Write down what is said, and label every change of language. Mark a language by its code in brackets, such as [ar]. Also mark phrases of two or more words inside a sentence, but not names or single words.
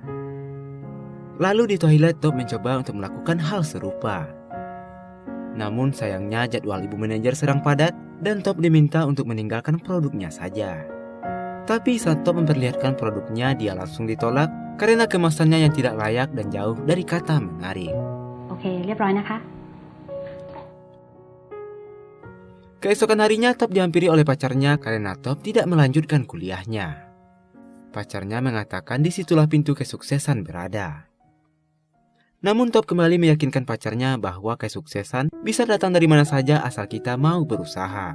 [id] Lalu di toilet, Top mencoba untuk melakukan hal serupa. Namun sayangnya jadwal ibu manajer sedang padat dan Top diminta untuk meninggalkan produknya saja. Tapi saat Top memperlihatkan produknya, dia langsung ditolak karena kemasannya yang tidak layak dan jauh dari kata menarik. [th] โอเคเรียบร้อยนะคะ [id] Keesokan harinya Top dihampiri oleh pacarnya karena Top tidak melanjutkan kuliahnya. Pacarnya mengatakan disitulah pintu kesuksesan berada. Namun Top kembali meyakinkan pacarnya bahwa kesuksesan bisa datang dari mana saja asal kita mau berusaha.